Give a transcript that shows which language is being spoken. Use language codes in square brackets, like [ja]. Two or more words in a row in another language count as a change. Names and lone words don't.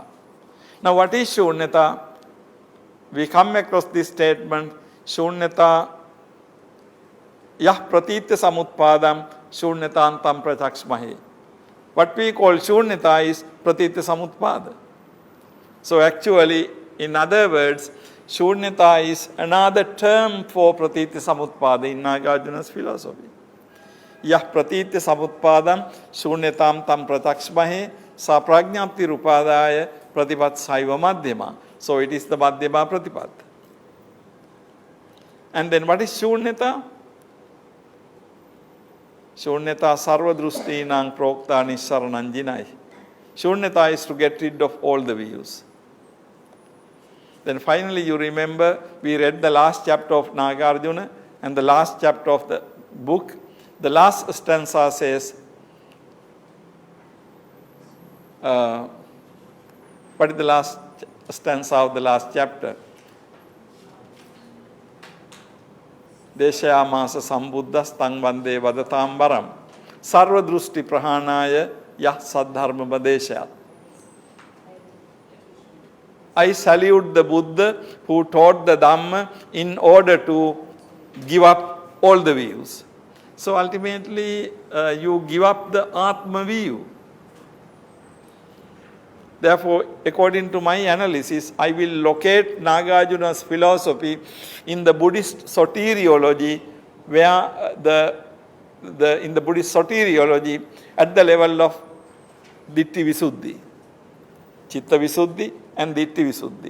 [en] Now, what is Shunyata? We come across this statement, [sa] Shunyata Yah Pratitya Samutpadam Shunyatantam Pratakshmahi. [en] What we call Shunyata is [sa] Pratitya Samutpada. [en] So actually, in other words, Shunyata is another term for [sa] Pratitya Samutpada [en] in Nagarjuna's philosophy. [sa] Yah Pratitya Samutpadam Shunyatam Tam Pratakshmahi Sa Prajnapti Rupadaya Pratipat Saiva Madhyama. [en] So it is the [sa] Madhyama Pratipat. [en] And then what is Shunyata? [sa] Shunyata Sarva Drustinang Prokta Nissarananjinai. [en] Shunyata is to get rid of all the views. Then finally you remember we read the last chapter of Nagarjuna and the last chapter of the book. The last stanza says, what is the last stanza of the last chapter? [sa] Deshayamasa sambuddhas tang vande vadatam varam sarva drusti prahanaya yah saddharma vadeshayat. [en] I salute the Buddha who taught the Dhamma in order to give up all the views. So ultimately, you give up the Atma view. Therefore, according to my analysis, I will locate Nagarjuna's philosophy in the Buddhist soteriology, where in the Buddhist soteriology at the level of [pi] Ditti Visuddhi, Chitta Visuddhi [en] and [pi] Ditti Visuddhi.